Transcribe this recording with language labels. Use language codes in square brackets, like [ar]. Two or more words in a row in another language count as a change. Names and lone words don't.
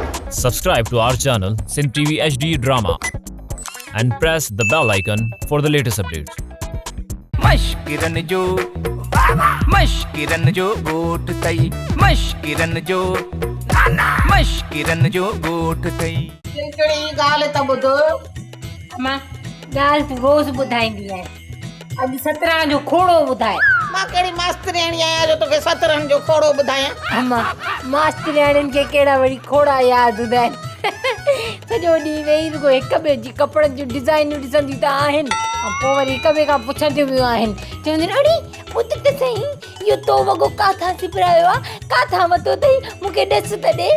[en] Subscribe to our channel Sin TV HD Drama and press the bell icon for the latest updates. [sd] मश्किरन जो गोट तई मश्किरन जो गोट तई कहिड़ी ॻाल्हि त ॿुध मां ॻाल्हि तूं रोज़ ॿुधाईंदी आहीं अॼु 17 जो खोड़ो ॿुधाए मां कहिड़ी मास्तरियाणी आहियां जो तोखे 17 जो खोड़ो ॿुधायां अम्मा मास्तरियाणियुनि खे कहिड़ा वरी खोड़ा यादि हूंदा आहिनि सॼो ॾींहुं वेही रुगो हिक ॿिए जी कपिड़नि जूं डिज़ाइनूं ॾिसंदियूं त आहिनि ऐं पोइ वरी हिक ॿिए खां पुछंदियूं बि आहिनि चवंदियूं अड़ी ॿुध त सही इहो तो वॻो काथां सिबरायो आहे काथां वरितो अथई मूंखे ॾिस त ॾे